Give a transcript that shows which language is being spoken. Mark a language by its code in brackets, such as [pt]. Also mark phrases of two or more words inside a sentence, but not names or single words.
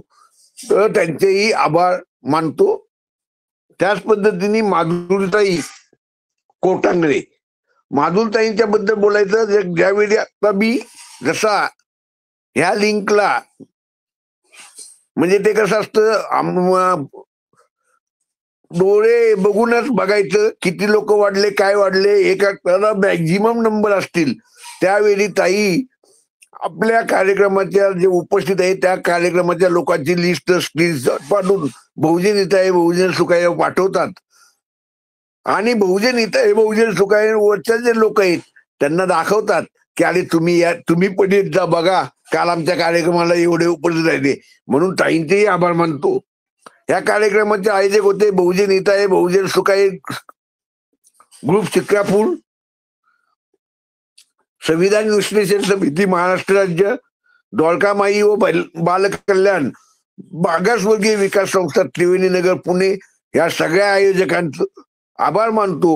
[mr] तर त्यांचेही आभार मानतो. त्याच पद्धतीने माधुरीताई कोटांगरे, माधुरीताईंच्या बद्दल बोलायचं, ज्यावेळी आता मी जसा ह्या लिंकला, म्हणजे ते कसं असतं, डोळे बघूनच बघायचं किती लोक वाढले, काय वाढले, एका मॅक्झिमम नंबर असतील. त्यावेळी ताई आपल्या कार्यक्रमाच्या जे उपस्थित आहे त्या कार्यक्रमाच्या लोकांची लिस्ट स्क्रीनशॉट पाठवून [pi] बहुजन हिताय बहुजन सुखाय [mr] पाठवतात आणि [pi] बहुजन हिताय बहुजन सुखाय [mr] वरच्या जे लोक आहेत त्यांना दाखवतात की अरे तुम्ही पण येत जा बघा, काल आमच्या कार्यक्रमाला एवढे उपस्थित राहिले. म्हणून ताईंचेही आभार मानतो. या कार्यक्रमाचे आयोजक होते बहुजन हिताय बहुजन सुखाय ग्रुप चित्रापूर, संविधान विश्लेषण समिती महाराष्ट्र राज्य, द्वारकामाई व बालकल्याण मागासवर्गीय विकास संस्था त्रिवेणी नगर पुणे, या सगळ्या आयोजकांचं आभार मानतो.